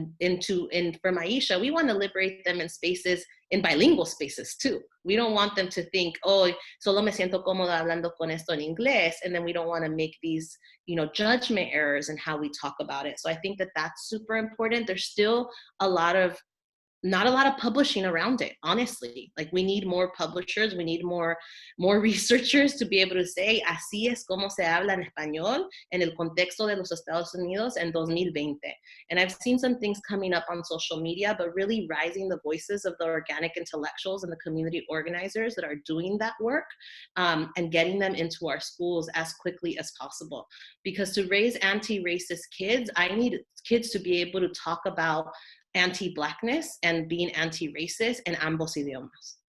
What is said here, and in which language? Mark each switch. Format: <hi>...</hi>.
<en>And for Maisha, we want to liberate them in spaces, in bilingual spaces too. We don't want them to think, oh,</en> <es>solo me siento cómoda hablando con esto en inglés,</es> <en>and then we don't want to make these, judgment errors in how we talk about it. So I think that that's super important. There's still not a lot of publishing around it, honestly. Like, we need more publishers, we need more researchers to be able to say,</en> <es>así es como se habla en español en el contexto de los Estados Unidos en 2020.</es> <en>And I've seen some things coming up on social media, but really rising the voices of the organic intellectuals and the community organizers that are doing that work, and getting them into our schools as quickly as possible. Because to raise anti-racist kids, I need kids to be able to talk about anti-Blackness and being anti-racist in</en> <es>ambos idiomas.</es>